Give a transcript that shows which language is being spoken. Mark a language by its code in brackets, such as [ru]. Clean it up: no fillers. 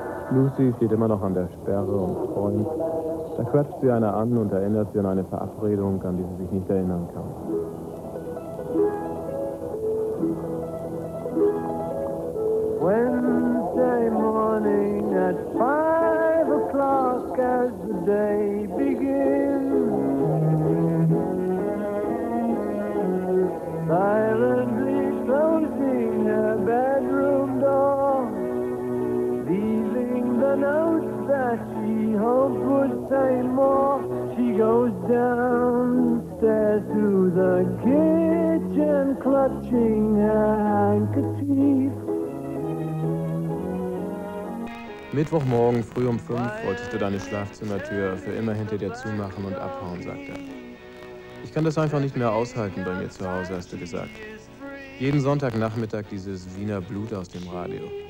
[de] Lucy steht immer noch an der Sperre und träumt. Da quatscht sie eine an und erinnert sie an eine Verabredung, an die sie sich nicht erinnern kann. [en] Wednesday morning at 5 o'clock as the day begins. Silently closing her bedroom door, leaving the note that she hoped would say more. She goes downstairs to the kitchen clutching her handkerchief. [de] Mittwochmorgen früh um 5 wolltest du deine Schlafzimmertür für immer hinter dir zumachen und abhauen, sagt er. Ich kann das einfach nicht mehr aushalten bei mir zu Hause, hast du gesagt. Jeden Sonntagnachmittag dieses Wiener Blut aus dem Radio.